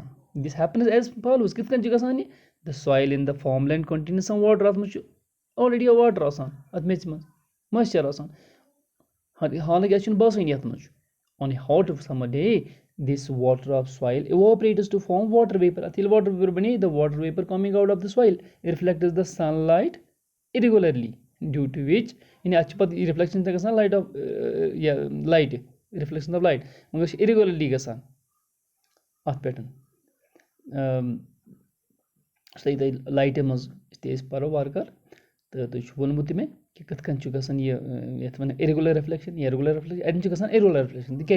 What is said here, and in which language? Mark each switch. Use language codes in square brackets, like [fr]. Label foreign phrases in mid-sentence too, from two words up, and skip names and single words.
[en] this happens as follows [ks] کِتھ کٔنۍ چھُ گژھان یہِ [en] the soil in the farm land contains some water [ks] اَتھ منٛز چھُ آلریڈی واٹر آسان اَتھ میٚژِ منٛز مویسچر آسان حالانکہِ اَسہِ چھُنہٕ باسٲنی اَتھ منٛز چھُ [en] on a hot summer day this water of soil evaporates to form water vapour [ks] اَتھ ییٚلہِ [en] water vapour [ks] بَنے [en] the water vapour coming out of the soil reflects the sun light irregularly due to which [ks] یعنی اَتھ چھِ پَتہٕ رِفلیکشن تہِ گژھان لایٹ آف لایٹہِ [en] reflection of light [ks] مگر چھِ اِرِگیوٗلرلی گژھان اَتھ پٮ۪ٹھ سُہ تۄہہِ لایٹہِ منٛز تہِ أسۍ پَرو وارٕ کارٕ تہٕ تُہۍ چھُ ووٚنمُت تہِ مےٚ کہِ کِتھ کٔنۍ چھُ گژھان یہِ یَتھ وَنان [en] irregular reflection [ks] یا [en] regular reflection [ks] اَتٮ۪ن چھُ گژھان [en] irregular reflection [ks] تِکیازِ